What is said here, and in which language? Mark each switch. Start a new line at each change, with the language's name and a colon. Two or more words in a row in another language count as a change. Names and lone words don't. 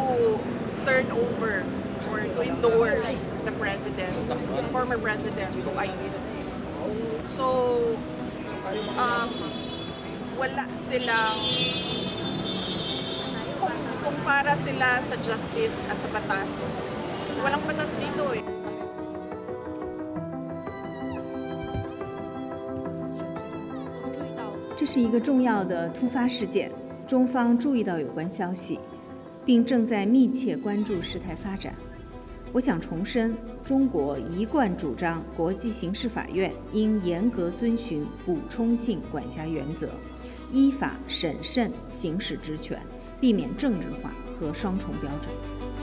English: turn over or to endorse the president, the former president to ICC.
Filipino: So, wala silang, kung para sila sa justice at sa batas, walang batas dito eh.
Chinese: 这是一个重要的突发事件，中方注意到有关消息，并正在密切关注事态发展。我想重申，中国一贯主张国际刑事法院应严格遵循补充性管辖原则，依法审慎行使职权，避免政治化和双重标准。